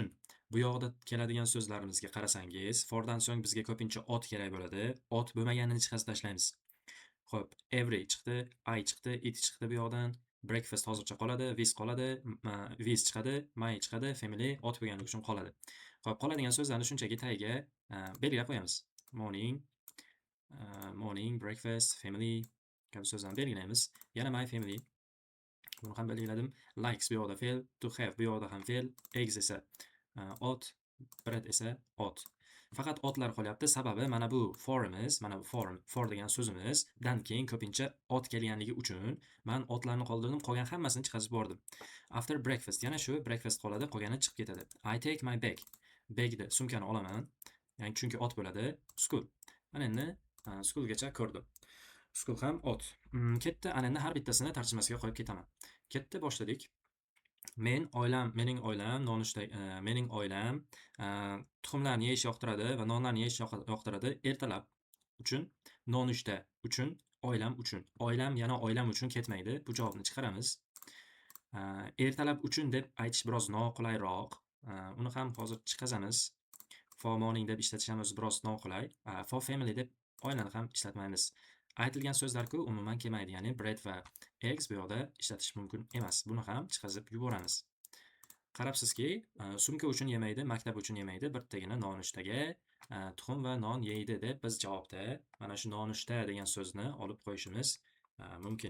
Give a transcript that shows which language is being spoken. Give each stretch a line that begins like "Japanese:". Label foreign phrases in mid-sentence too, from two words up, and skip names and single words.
Uzbek: Bu yoqda keladigan so'zlarimizga qarasangiz, fordan so'ng bizga ko'pincha ot kerak bo'ladi. Ot bo'lmaganini chiqarib tashlaymiz. Xo'p, every chiqdi, I chiqdi, it chiqdi bu yoqdan. Breakfast hozircha qoladi, with qoladi, with chiqadi, my chiqadi, family ot bo'lganligi uchun qoladi. Xo'p, qoladigan so'zlarni shunchaki tagiga belgilab qo'yamiz.
English: Morning, breakfast, family
Uzbek: kabi so'zlarni belgilaymiz. Yana
English: my family.
Uzbek: Buni ham belgiladim. Likes bu yoqda fe'l,
English: to have
Uzbek: bu yoqda ham fe'l, eggs esa ot, bread esa ot. Faqat otlar qolyapti. Sababi mana bu forimiz, mana bu for degan so'zimizdan keyin ko'pincha ot kelganligi uchun men otlarni qoldirdim, qolgan hammasini chiqarib yubordim.
English: After breakfast,
Uzbek: yana shu breakfast qoladi, qolgani chiqib ketadi.
English: I take my bag.
Uzbek: Bagni sumkani olaman. Ya'ni chunki ot bo'ladi. School. Mana endi schoolgacha ko'rdim. School ham ot. Ketdi, ana endi har bittasini tarjimasiga qo'yib ketaman. Ketdi, boshladik. Mening oilam nonushta, mening oilam tuxumlarni yeyish yoqtiradi va nonlarni yeyish yoqtiradi. Ertalab uchun, nonushta uchun, oilam uchun. Oilam yana oilam uchun ketmaydi. Bu javobni chiqaramiz. Ertalab uchun deb aytish biroz noqulayroq. Uni ham hozir chiqazamiz.
English: For morning
Uzbek: deb ishlatish ham o'zi biroz noqulay.
English: For family
Uzbek: deb oilani ham ishlatmaymiz. Aytilgan so'zlar-ku umuman kelmaydi, ya'ni bread va eggs bu yoqda ishlatish mumkin emas. Buni ham chiqazib yuboramiz. Qarabsizki, sumka uchun yemaydi, maktab uchun yemaydi, bittagina nonushtaga tuxum va non yeydi deb biz javobda mana shu nonushta degan so'zni olib qo'yishimiz mumkin.